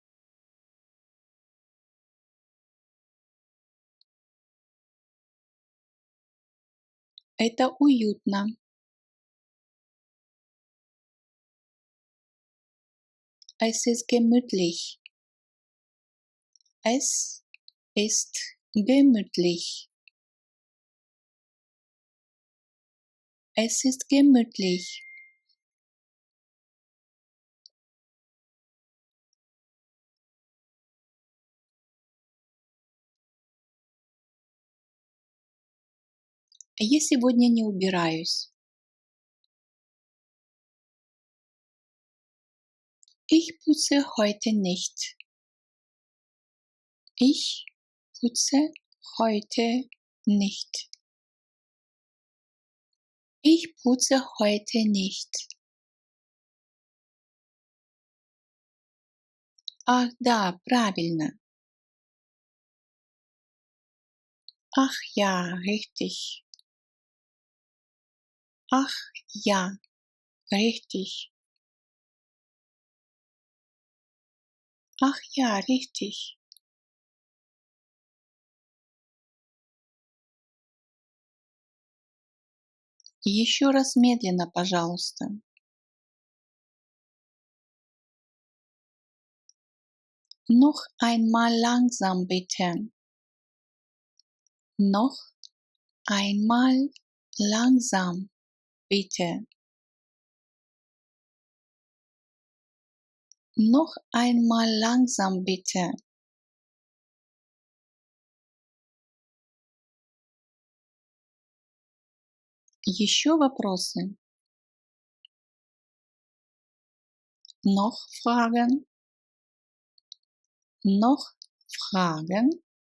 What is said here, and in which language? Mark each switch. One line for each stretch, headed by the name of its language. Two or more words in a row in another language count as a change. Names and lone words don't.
Russian: Это уютно.
German: Es ist gemütlich. Es ist gemütlich. Es ist gemütlich.
Russian: Я сегодня не убираюсь.
German: Ich putze heute nicht. Ich putze heute nicht. Ich putze heute nicht.
Russian: Ах да, правильно.
German: Ach ja, richtig. Ach ja, richtig. Ach ja, richtig.
Russian: Еще раз медленно, пожалуйста.
German: Noch einmal langsam bitte. Noch einmal langsam bitte. Noch einmal langsam bitte.
Russian: Еще вопросы?
German: Noch Fragen? Noch Fragen?